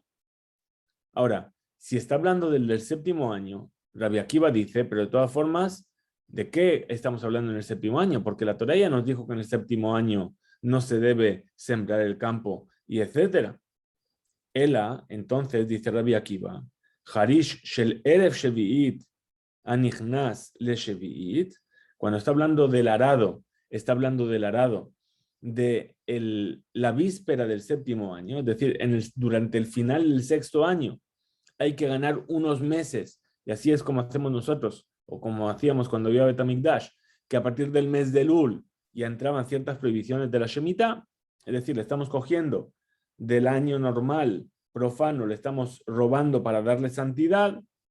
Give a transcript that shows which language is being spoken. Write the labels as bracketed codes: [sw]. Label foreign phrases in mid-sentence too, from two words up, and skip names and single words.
[es] Ahora, si está hablando del séptimo año, Rabbi Akiva dice, pero de todas formas, ¿de qué estamos hablando en el séptimo año? Porque la Torá ya nos dijo que en el séptimo año no se debe sembrar el campo y etcétera. Ela, entonces, dice Rabbi Akiva, [he] חריש של ערב שביעית הנכנס לשביעית, [es] cuando está hablando del arado, está hablando del arado de la víspera del séptimo año, es decir, durante el final del sexto año, hay que ganar unos meses, y así es como hacemos nosotros, o como hacíamos cuando había Bet HaMikdash, que a partir del mes de Elul ya entraban ciertas prohibiciones de la Shemitah, es decir, le estamos cogiendo del año normal, profano, le estamos robando para darle santidad,